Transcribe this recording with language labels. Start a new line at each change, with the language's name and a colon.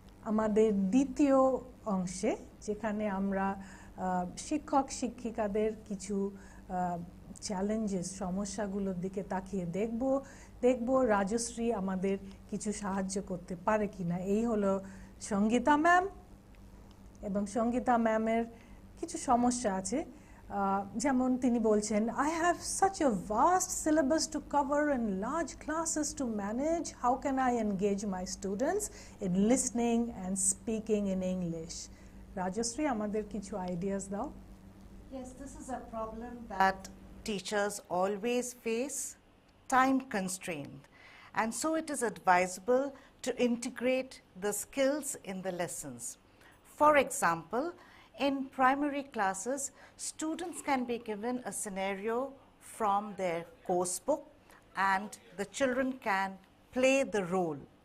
Bangla: আমাদের দ্বিতীয় অংশে যেখানে আমরা শিক্ষক শিক্ষিকাদের কিছু চ্যালেঞ্জেস সমস্যাগুলোর দিকে তাকিয়ে দেখব রাজশ্রী আমাদের কিছু সাহায্য করতে পারে কিনা। এই হলো সঙ্গীতা ম্যাম, এবং সঙ্গীতা ম্যামের কিছু সমস্যা আছে, যেমন তিনি বলছেন,
English: I have such a vast syllabus to cover and large classes to manage. How can I engage my students in listening and speaking in English?
Bangla: Rajashree, আমাদের কিছু ideas দাও।
English: Yes, this is a problem that teachers always face, time constraint, and so it is advisable to integrate the skills in the lessons. For example, in primary classes, students can be given a scenario from their course book and the children can play the role.